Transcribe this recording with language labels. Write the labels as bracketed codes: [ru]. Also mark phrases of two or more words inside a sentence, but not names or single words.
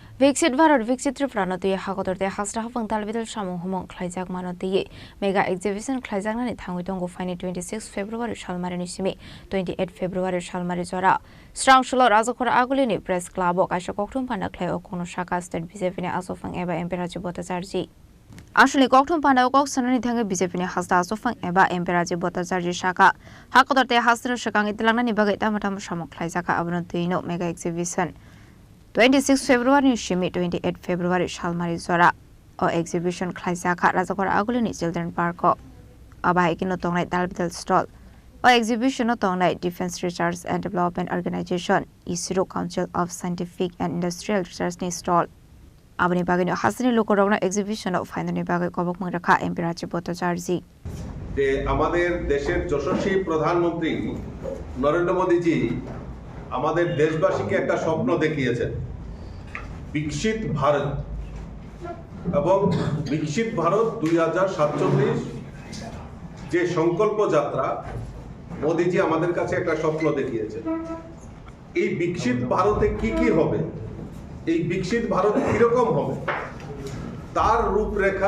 [trp] Viksit Bharat Viksit Tripura no tiye hakotor te hasra hapang talbidal shamu humong khlaijak mano tiye [en] mega exhibition [trp] khlaijak nani thangwi tongo faini 26 February shalmari nisimi 28 February shalmari jora strong sholo rajakora agulini press club ok asha kokthum panda khlai okono shaka state BJP ne asofang eba emperaji botajarji আসলে ককথম পান্ডাও কক সননি থাঙ্গে বিজেপি নি হাসদা আসফাং এবা এমপেরাজি বতাজারজি শাখা হাকদরতে হাসর শাকাং ইতলাংনা নি বাগে তামাটাম সামখলাই জাকা আবরন তৈনো [en] mega exhibition [trp] 26 February shimi 28 February shalmari zora o exhibition khlaijaka rajakor agulini [en] children park [trp] o abai kino tongnai dalbidal stall o exhibition o tongnai Defense Research and Development Organization ISRO Council of Scientific and Industrial Research ni stall abani bagini hasini lokorogna exhibition o ফাইনালি বাগে কবক মংরাখা এমপেরাজি বতাজারজি [bn] যে আমাদের দেশের যশস্বী প্রধানমন্ত্রী নরেন্দ্র মোদীজি আমাদের দেশবাসীকে একটা স্বপ্ন দেখিয়েছেন বিকশিত ভারত এবং বিকশিত ভারত 2047 যে সংকল্প যাত্রা মোদীজি আমাদের কাছে একটা স্বপ্ন দেখিয়েছেন এই বিকশিত ভারতে কি কি হবে এই বিকশিত ভারত কিরকম হবে তার রূপরেখা